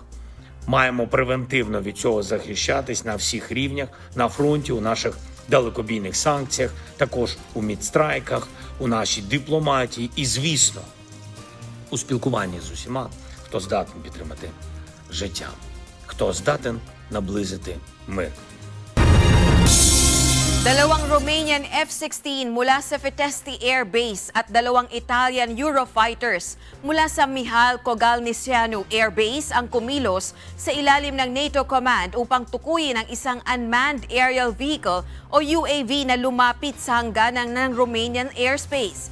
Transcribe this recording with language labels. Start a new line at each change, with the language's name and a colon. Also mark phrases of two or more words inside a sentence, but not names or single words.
Ukrainian: Маємо превентивно від цього захищатись на всіх рівнях, на фронті, у наших далекобійних санкціях, також у мідстрайках, у нашій дипломатії і, звісно, у спілкуванні з усіма, хто здатен підтримати життя, хто здатен наблизити мир.
Filipino: Dalawang
English: Romanian F-16
Filipino: mula sa Fitesti Air Base at dalawang
English: Italian Eurofighters
Filipino: mula sa Mihail Kogalniceanu Air Base ang kumilos sa ilalim ng NATO Command upang tukuyin ang isang
English: unmanned aerial vehicle
Filipino: o UAV na lumapit sa hangganan ng
English: Romanian airspace.